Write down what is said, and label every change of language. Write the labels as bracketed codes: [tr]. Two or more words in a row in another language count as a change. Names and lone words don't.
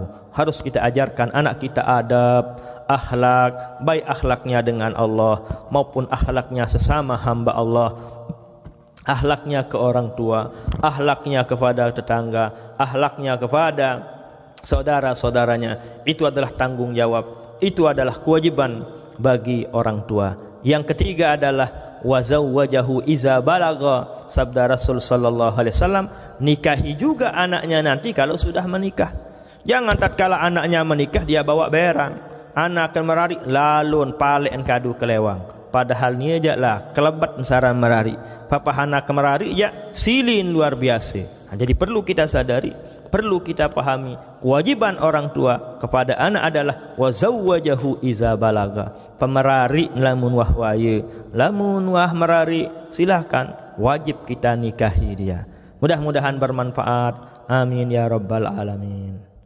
[id] Harus kita ajarkan anak kita adab, akhlak, baik akhlaknya dengan Allah maupun akhlaknya sesama hamba Allah, akhlaknya ke orang tua, akhlaknya kepada tetangga, akhlaknya kepada saudara-saudaranya. Itu adalah tanggung jawab, itu adalah kewajiban bagi orang tua. [ar] Yang ketiga adalah وزوّجه إذا بلغ. [id] Sabda Rasul [ar] صلى الله عليه وسلم, [id] nikahi juga anaknya nanti kalau sudah menikah. Jangan tatkala anaknya menikah dia bawa berang, anak akan [sas] merari lalun palek kadu kelewang. Padahal ni aja lah kelebat saran merari. Papa anak merari ya silin luar biasa. [id] Jadi perlu kita sadari, perlu kita pahami, kewajiban orang tua kepada anak adalah [ar] وزوّجه إذا بلغ. [sas] Pemerari lamun wahwaye, lamun wah merari [id] silahkan, wajib kita nikahi dia. Mudah-mudahan bermanfaat. [ar] آمين يا رب العالمين.